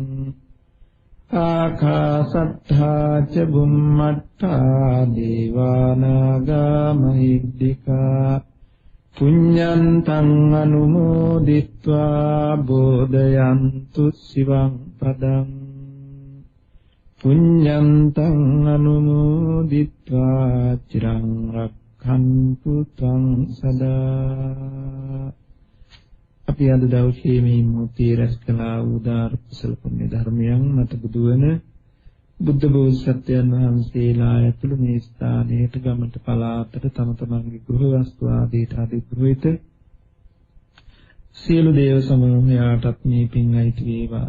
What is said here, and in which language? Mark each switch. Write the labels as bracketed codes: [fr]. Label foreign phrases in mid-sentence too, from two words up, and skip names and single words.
[pi] ආකාසට්ඨා ච බුම්මට්ඨා දේවානාගා මහිද්దికා පුඤ්ඤන්තං අනුමෝදිත්වා බෝධයන්තු සිවං පදං පුඤ්ඤන්තං අනුමෝදිත්වා චිරං රක්ඛන්තු ත්වං සදා. [si] අපි අද දවසේ මේ මුතිය රැස් කළා උදාර කුසල පුණ්‍ය ධර්මයන් මත බුදුවන බුද්ධ බෝසත්යන් වහන්සේලා ඇතුළු මේ ස්ථානයට ගමට පලාතට තම තමන්ගේ ගෘහ වස්තු ආදීට අධිපුරවිත සියලු දේව සමූහයාටත් මේ පින් අයිති වේවා.